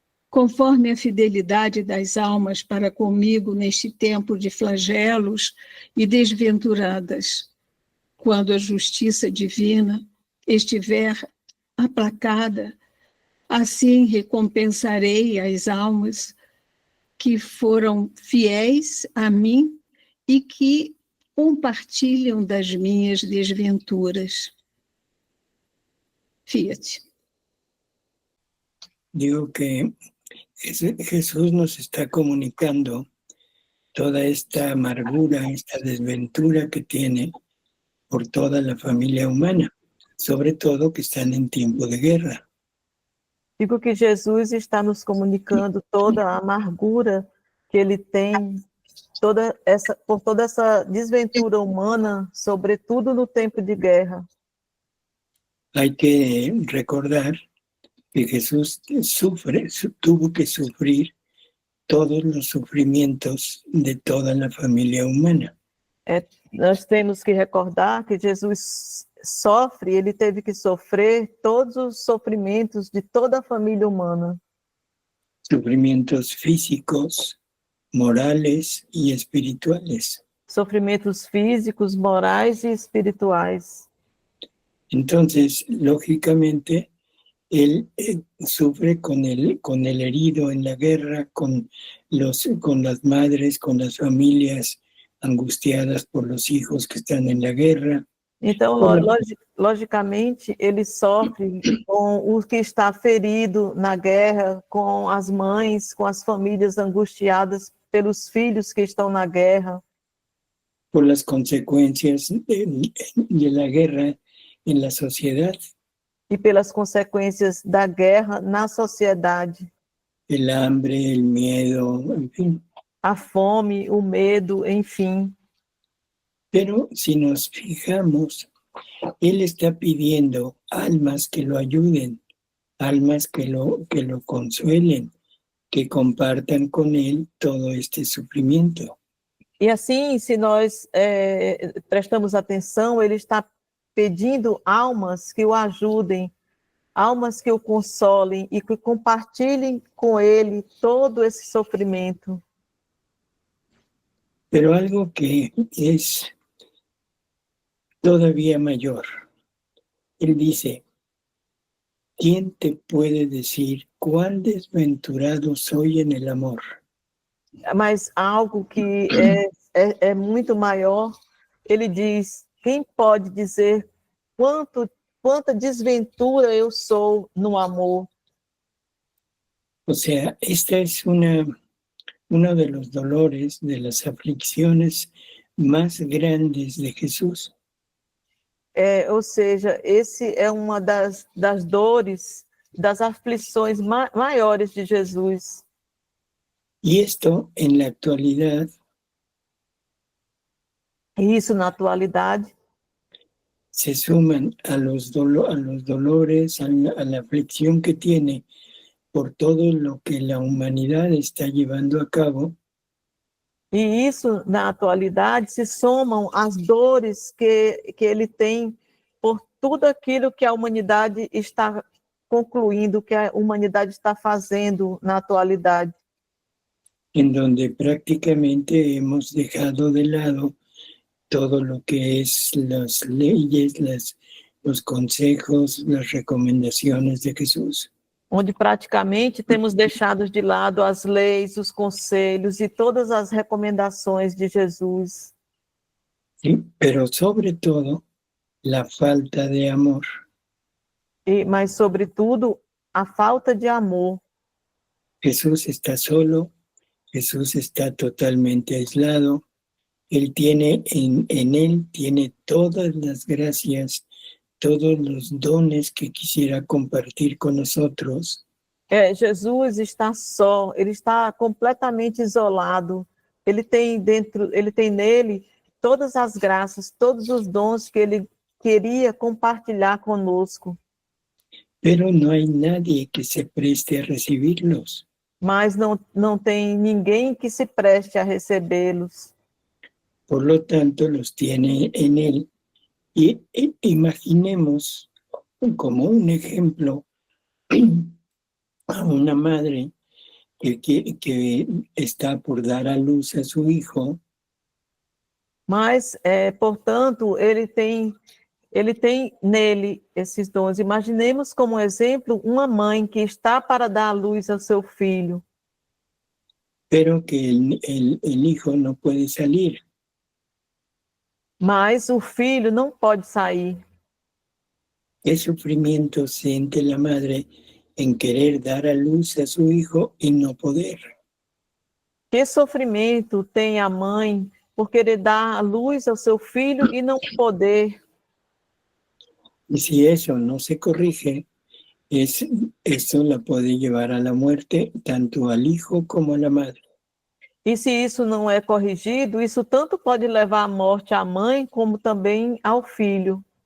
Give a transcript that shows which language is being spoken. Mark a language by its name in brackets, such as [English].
[Portuguese] Conforme a fidelidade das almas para comigo neste tempo de flagelos e desventuradas, quando a justiça divina estiver aplacada, assim recompensarei as almas que foram fiéis a mim e que compartilham das minhas desventuras. [Latin] Fiat. [Spanish] Digo que Jesús nos está comunicando toda esta amargura, esta desventura que tiene por toda la familia humana, sobre todo que están en tiempo de guerra. [Portuguese] Digo que Jesus está nos comunicando toda a amargura que ele tem por toda essa desventura humana, sobretudo no tempo de guerra. [Spanish] Hay que recordar que Jesús tuvo que sufrir todos los sufrimientos de toda la familia humana. [Portuguese] Nós temos que recordar que Jesus ele teve que sofrer todos os sofrimentos de toda a família humana. [Spanish] sufrimientos físicos, morales y espirituales. [Portuguese] Sofrimentos físicos, morais e espirituais. [Spanish] Entonces, lógicamente, él sufre con el herido en la guerra, con las madres, con las familias angustiadas por los hijos que están en la guerra. [Portuguese] Então, logicamente, ele sofre com o que está ferido na guerra, com as mães, com as famílias angustiadas pelos filhos que estão na guerra. [Spanish] Por las consecuencias de la guerra en la sociedad. [Portuguese] E pelas consequências da guerra na sociedade. [Spanish] El hambre, el miedo, en fin. [Portuguese] A fome, o medo, enfim. [Spanish] Pero si nos fijamos, él está pidiendo almas que lo ayuden, almas que lo consuelen, que compartan con él todo este sufrimiento. [Portuguese] E assim, se nós prestamos atenção, ele está pedindo almas que o ajudem, almas que o consolem e que compartilhem com ele todo esse sofrimento. [Spanish] Pero algo que es todavía mayor. Él dice, ¿quién te puede decir cuán desventurado soy en el amor? [Portuguese] Mas algo que é muito maior, ele diz, quem pode dizer quanta desventura eu sou no amor? [Spanish] O sea, esta es uno de los dolores, de las aflicciones más grandes de Jesús. [Portuguese] Ou seja, esse é uma das dores, das aflições maiores de Jesus. [Spanish] Y esto, en la actualidad, [Portuguese] E isso, na atualidade, [Spanish] se suman a los dolores, a la aflicción que tiene por todo lo que la humanidad está llevando a cabo. [Portuguese] E isso, na atualidade, se somam às dores que ele tem por tudo aquilo que a humanidade está concluindo, que a humanidade está fazendo na atualidade. [Spanish] En donde prácticamente hemos dejado de lado todo lo que es las leyes, los consejos, las recomendaciones de Jesús. [Portuguese] Onde praticamente temos deixado de lado as leis, os conselhos e todas as recomendações de Jesus. [Spanish] Sí, pero sobre todo la falta de amor. [Portuguese] Mas, sobretudo, a falta de amor. [Spanish] Jesús está solo, Jesús está totalmente aislado. Él tiene, en él tiene todas las gracias, todos los dones que quisiera compartir con nosotros. [Portuguese] Jesus está só, ele está completamente isolado. Ele tem nele todas as graças, todos os dons que ele queria compartilhar conosco. [Spanish] Pero no hay nadie que se preste a recibirlos. [Portuguese] Mas não tem ninguém que se preste a recebê-los. [Spanish] Por lo tanto, los tiene en él. Y imaginemos como un ejemplo a una madre que está por dar a luz a su hijo. [Portuguese] Mas, portanto, ele tem nele esses dons. Imaginemos como exemplo uma mãe que está para dar a luz ao seu filho. [Spanish] Pero que el hijo no puede salir. [Portuguese] Mas o filho não pode sair. [Spanish] ¿Qué sufrimiento siente la madre en querer dar a luz a su hijo y no poder? [Portuguese] Que sofrimento tem a mãe por querer dar a luz ao seu filho e não poder? [Spanish] Y si eso no se corrige, eso la puede llevar a la muerte tanto al hijo como a la madre. [Portuguese] E se isso não é corrigido, isso tanto pode levar à morte à mãe como também ao filho.